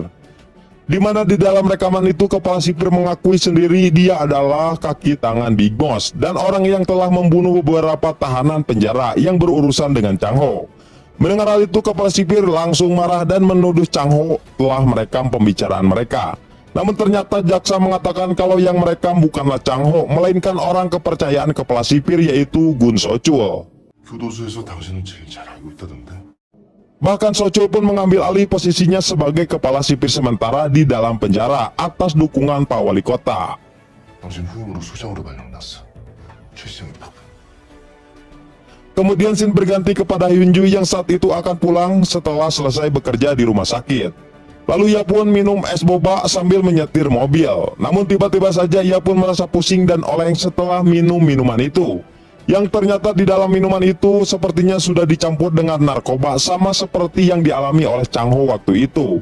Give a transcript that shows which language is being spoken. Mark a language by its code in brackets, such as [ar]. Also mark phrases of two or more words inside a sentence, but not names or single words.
[id] Di mana di dalam rekaman itu kepala sipir mengakui sendiri dia adalah kaki tangan Big Boss dan orang yang telah membunuh beberapa tahanan penjara yang berurusan dengan Chang Ho. Mendengar hal itu, kepala sipir langsung marah dan menuduh Chang Ho telah merekam pembicaraan mereka. Namun ternyata jaksa mengatakan kalau yang merekam bukanlah Chang Ho, melainkan orang kepercayaan kepala sipir yaitu Gun So-chul. [ko] 교도소에서 당신은 제일 잘 알고 있다던데. [id] Bahkan So-chul pun mengambil alih posisinya sebagai kepala sipir sementara di dalam penjara atas dukungan Pak Wali Kota. [ko] 당신 후임으로 소장으로 발령났어. 최시장의 법. [id] Kemudian scene berganti kepada Hyunju yang saat itu akan pulang setelah selesai bekerja di rumah sakit. Lalu ia pun minum es boba sambil menyetir mobil. Namun tiba-tiba saja ia pun merasa pusing dan oleng setelah minum minuman itu. Yang ternyata di dalam minuman itu sepertinya sudah dicampur dengan narkoba, sama seperti yang dialami oleh Chang Ho waktu itu.